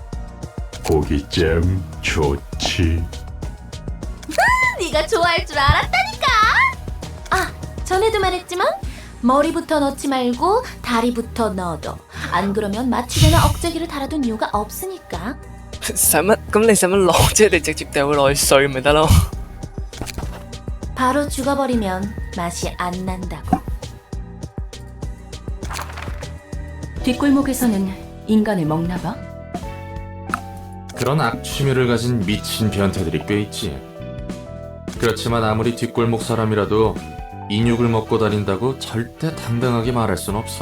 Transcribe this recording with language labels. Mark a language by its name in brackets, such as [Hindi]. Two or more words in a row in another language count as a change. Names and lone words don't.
[Korean] 고기잼 좋지. 네가 좋아할 줄 알았다니까. 전에도 말했지만 머리부터 넣지 말고 다리부터 넣어둬. 안 그러면 마취제나 억제기를 달아둔 이유가 없으니까. [Cantonese] 使乜？咁你使乜落？即係你直接掉佢落去碎咪得咯？ [Korean] 바로 죽어버리면 맛이 안 난다고. 뒷골목에서는 인간을 먹나 봐? 그런 악취미를 가진 미친 변태들이 꽤 있지. 그렇지만 아무리 뒷골목 사람이라도 인육을 먹고 다닌다고 절대 당당하게 말할 순 없어.